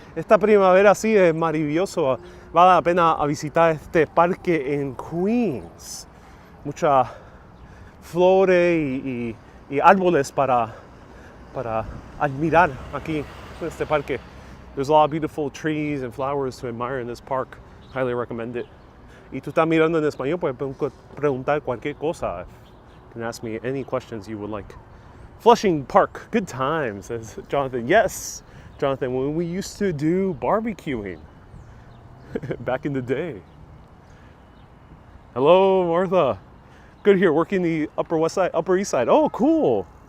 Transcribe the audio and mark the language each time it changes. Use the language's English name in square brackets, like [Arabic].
[Spanish] Esta primavera sí es maravilloso. Vale la pena visitar este parque en Queens. Mucha flores y árboles para admirar aquí en este parque. [English] There's a lot of beautiful trees and flowers to admire in this park. Highly recommend it. [Spanish] Y tú estás mirando en español, puedes preguntar cualquier cosa. [English] You can ask me any questions you would like. Flushing Park, good times, says Jonathan. Yes, Jonathan, when we used to do barbecuing back in the day. Hello, Martha. Good here, working the Upper East Side. Oh, cool.